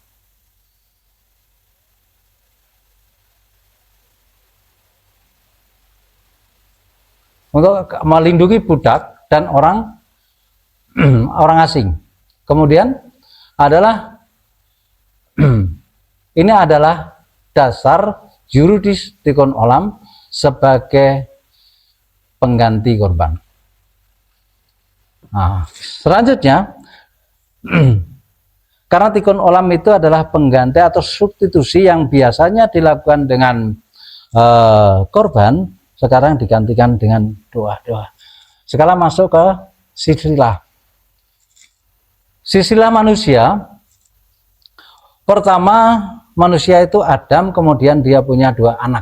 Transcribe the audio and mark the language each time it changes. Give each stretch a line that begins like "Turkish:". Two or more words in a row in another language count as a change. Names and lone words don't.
Indonesian: Untuk melindungi budak dan orang asing. Kemudian adalah ini adalah dasar yuridis
Hebrew: תיקון עולם
Indonesian: sebagai pengganti korban. Nah, selanjutnya karena
Hebrew: תיקון עולם
Indonesian: itu adalah pengganti atau substitusi yang biasanya dilakukan dengan korban, sekarang digantikan dengan doa-doa. Sekarang masuk ke silsilah. Silsilah manusia. Pertama, manusia itu Adam, kemudian dia punya dua anak.